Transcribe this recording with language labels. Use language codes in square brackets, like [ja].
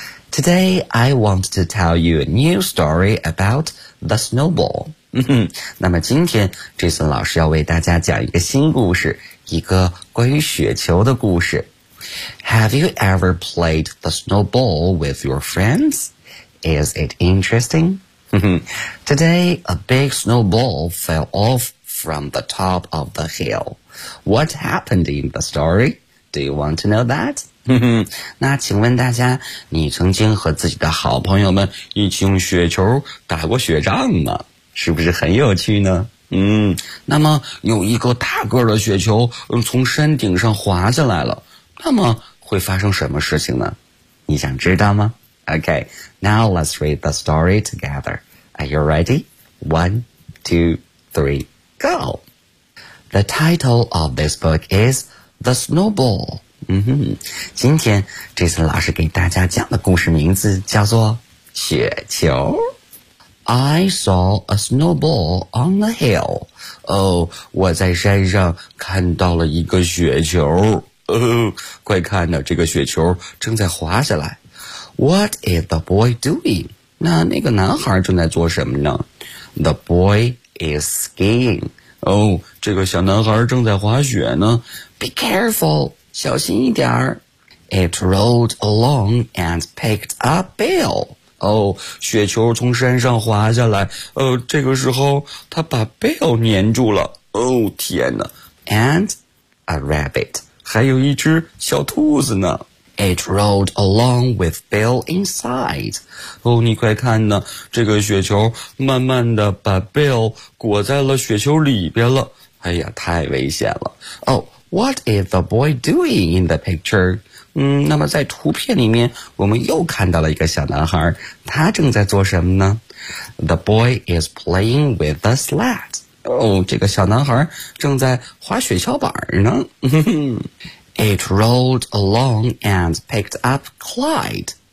[en] Today, I want to tell you a new story about the snowball. [zh] 那么今天 Jason 老师要为大家讲一个新故事，一个关于雪球的故事。 [en] Have you ever played the snowball with your friends? Is it interesting? Today, a big snowball fell off from the top of the hill. What happened in the story? Do you want to know that? [zh] 那请问大家，你曾经和自己的好朋友们一起用雪球打过雪仗吗？是不是很有趣呢？那么有一个大个的雪球从山顶上滑下来了，那么会发生什么事情呢？你想知道吗？ [en] OK, now let's read the story together. Are you ready? 1, 2, 3, go! The title of this book is The Snowball. [zh] 今天这次老师给大家讲的故事名字叫做雪球。 [en] I saw a snowball on the hill. [zh] 我在山上看到了一个雪球。快看呢，这个雪球正在滑下来。 [en] What is the boy doing? [zh] 那个男孩正在做什么呢？ [en] The boy is skiing. [zh] 这个小男孩正在滑雪呢。 [en] Be careful! [zh] 小心一点儿。 [en] It rolled along and picked up Bill. [zh] 雪球从山上滑下来。这个时候他把 Bill 粘住了。天哪。 [en] And a rabbit. [zh] 还有一只小兔子呢。 [en] It rolled along with Bill inside. [zh] 你快看呢，这个雪球慢慢地把 Bill 裹在了雪球里边了。哎呀，太危险了。 [en] What is the boy doing in the picture? [zh] 那么在图片里面我们又看到了一个小男孩，他正在做什么呢？ [en] The boy is playing with the sled. [zh] 这个小男孩正在滑雪橇板呢。 [en] It rolled along and picked up Clyde.